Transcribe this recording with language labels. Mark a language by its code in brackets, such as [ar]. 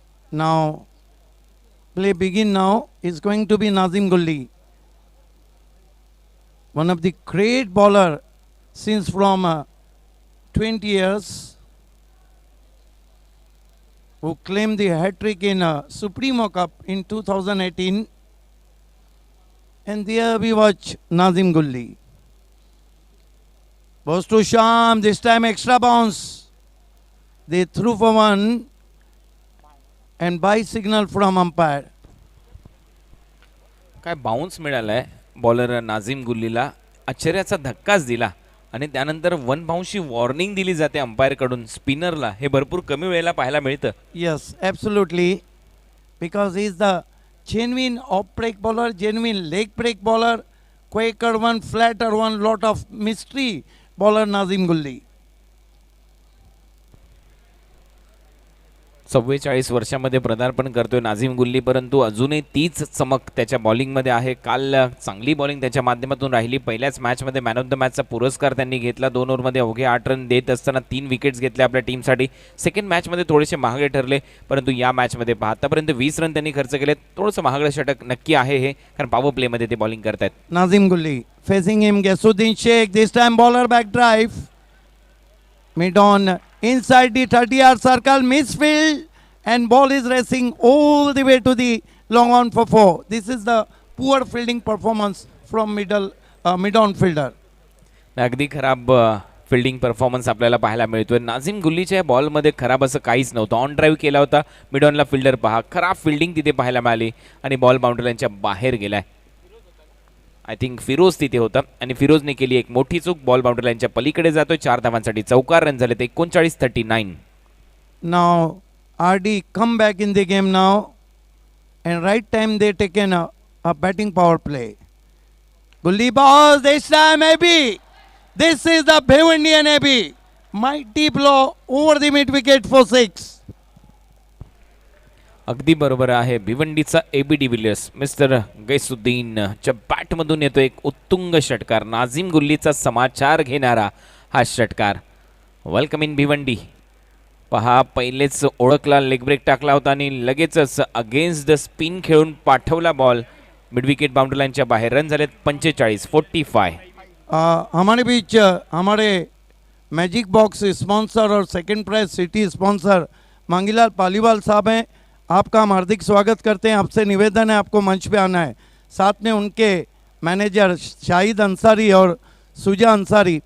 [en] Now, play begin now is going to be Nazim Gulli, one of the great bowler since from 20 years, who claimed the hat-trick in Supremo Cup in 2018. And there we watch Nazim Gulli. Goes to Sham, this time extra bounce. They threw for 1 and by signal from umpire. [mr] काय bounce मिळालाय bowler Nazim गुल्लीला, आश्चर्याचा धक्काच दिला आणि त्यानंतर 1 बाउन्सची warning दिली जाते umpire कडून स्पिनरला. हे भरपूर कमी वेळेला पाहायला मिळतं. [en] Yes, absolutely, because he is the genuine off-break bowler, genuine leg break bowler, quaker one, flatter one, lot of mystery bowler Nazim Gulli. [mr] 44 वर्षामध्ये पदार्पण करतोय नाझीम गुल्ली, परंतु अजूनही तीच चमक त्याच्या बॉलिंगमध्ये आहे. काल चांगली बॉलिंग त्याच्या माध्यमातून राहिली. पहिल्याच मॅचमध्ये मॅन ऑफ द मॅचचा पुरस्कार त्यांनी घेतला. 2 ओव्हरमध्ये अवघे 8 रन देत असताना 3 विकेट्स घेतल्या आपल्या टीमसाठी. सेकंड मॅचमध्ये थोडेसे महागडे ठरले, परंतु या मॅचमध्ये आतापर्यंत 20 रन त्यांनी खर्च केले. थोडंसं महागडं षटक नक्की आहे हे, कारण पॉवर प्लेमध्ये ते बॉलिंग करतायत. [en] Nazim Gulli facing him, Gasuddin Sheikh, this time bowler back drive. Mid on inside the 30-yard circle, misfield, and ball is racing all the way to the long on for 4. This is the poor fielding performance from mid-on fielder. [mr] अगदी खराब fielding performance आपल्याला पाहायला मिळतोय. नाझीम गुल्लीच्या या बॉलमध्ये खराब असं काहीच नव्हतं. ऑन ड्राईव्ह केला होता, मिड ऑनला फिल्डर पहा, खराब फिल्डिंग तिथे पाहायला मिळाली आणि बॉल बाउंड्रीलाईनच्या बाहेर गेलाय. [en] I think [mr] फिरोज तिथे होता आणि फिरोजने केली एक मोठी चूक. बॉल बाउंड्रीलाईनच्या पलीकडे जातोय. 4 धावांसाठी चौकार. रन झाले 39-39. [en] Now RD come back in the game now, and right time they taken a batting power play. Gully ball this time AB. This is the Bhiwandian AB. Mighty blow over the mid wicket for 6. [mr] अगदी बरोबर आहे. भिवंडीचा AB de Villiers mister गैसुद्दीनच्या बॅटमधून येतो एक उत्तुंग षटकार. नाझीम गुल्लीचा समाचार घेणारा हा षटकार. [en] welcome in [mr] Bhiwandi. पहा, पहिलेच ओळखला, लेग ब्रेक टाकला होता आणि लगेचच [en] against the spin [mr] खेळून पाठवला बॉल मिड विकेट बाउंड्री लाईनच्या बाहेर. रन झालेत 45-45. [hi] हमारे बीच हमारे मैजिक बॉक्स स्पॉन्सर और second prize city sponsor Mangilal Paliwal साहब हैं. आपका हम हार्दिक स्वागत करते हैं. आपसे निवेदन है आपको मंच पे आना है. साथ में उनके मैनेजर शाहिद अंसारी और सुजा अंसारी.